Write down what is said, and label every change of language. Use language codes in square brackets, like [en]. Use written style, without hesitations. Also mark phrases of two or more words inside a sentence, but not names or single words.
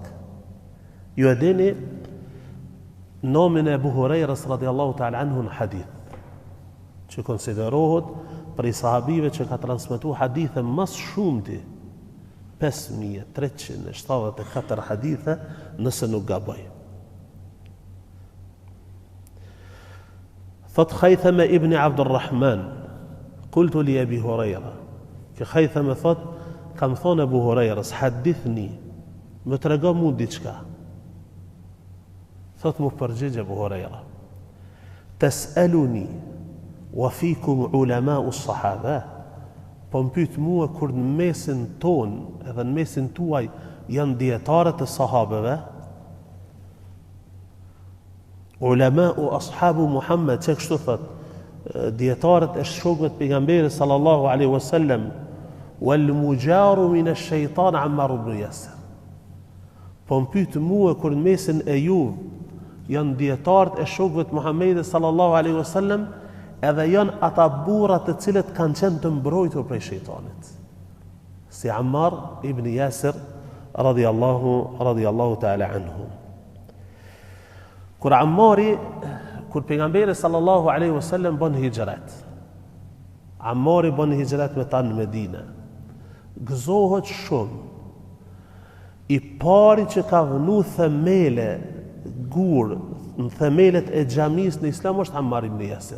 [sq] Ju e dini nomin e Abu Hurajrës [ar] رضي الله تعالى عنه [sq] në hadith, që konsiderohet prej sahabive që ka transmetu hadithe mas shumëti 5374 hadithe nëse nuk gaboj. Thot Khaythama ibn Abdurrahman, [ar] قلت لأبي هريرة. [sq] Që Khaythama thot, kam thonë Abu Hurairës, hadithni, më trego mu diçka. Thot mu përgjigj Abu Huraira, [ar] تسألني وفيكم علماء الصحابة, [sq] po më pyet mua kur në mesin ton edhe në mesin tuaj janë dietarët e sahabeve, [ar] علماء أصحاب محمد, [sq] që kështu thot, dietarët e shokëve të pejgamberit [ar] صلى الله عليه وسلم, والمجار من الشيطان [sq] Ammar ibn Yasir. Po më pyet mua kur në mesin e juve janë dietarët e shokëve të Muhamedit [ar] صلى الله عليه وسلم, [sq] edhe janë ata burra të cilët kanë qenë të mbrojtur prej shejtanit, si Ammar ibn Yasir [ar] رضي الله تعالى عنه. [sq] Kur pejgamberi [ar] صلى الله عليه وسلم [sq] bën hijrat, Ammari bën hijrat me ta në Medinë, gëzohet shumë. I pari që ka vënu themele gur në themelet e xhamisë në Islam është Ammar ibn Yasir.